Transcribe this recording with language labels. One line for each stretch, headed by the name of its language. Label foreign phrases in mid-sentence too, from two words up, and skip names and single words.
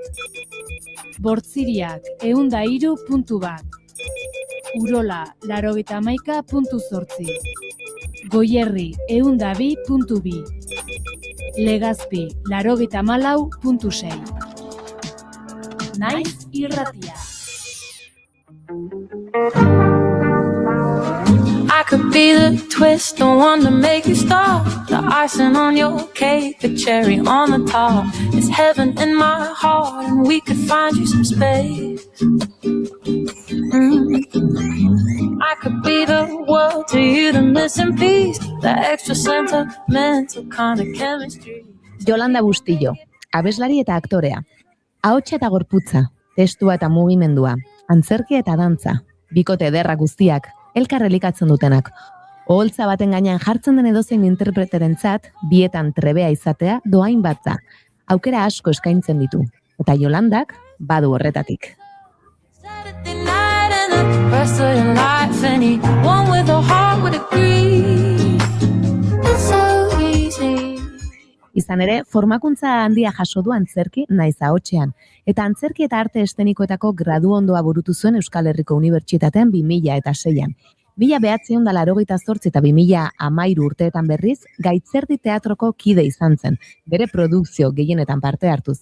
Basque: Bortziriak, 103.1. Urola, 91.8. Goierri, 102.2. Legazpi, 94.6. Naiz irratia.
English: I could be the twist, the one to make you stop, the icing on your cake, the cherry on the top. It's heaven in my heart, and we could find you some space. I could be the world to you, the missing piece, the extra sentimental kind of chemistry.
Basque: Yolanda Bustillo, abeslari eta aktorea. Ahotsa eta gorputza, testua eta mugimendua, antzerkia eta dantza, bikote ederra guztiak, elkar elikatzen dutenak. Oholtza baten gainean jartzen den edozein interpreterentzat, bietan trebea izatea doain bat da. Aukera asko eskaintzen ditu, eta Yolandak badu horretatik.
English: Rest of your life, anyone with a heart would agree. It's so easy.
Basque: Izan ere, formakuntza handia jaso du antzerki naiz ahotsean, eta antzerki eta arte eszenikoetako gradu ondoa burutu zuen Euskal Herriko Unibertsitatean 2006an. 1988 eta 2013 urteetan berriz, Gaitzerdi teatroko kide izan zen, bere produkzio gehienetan parte hartuz.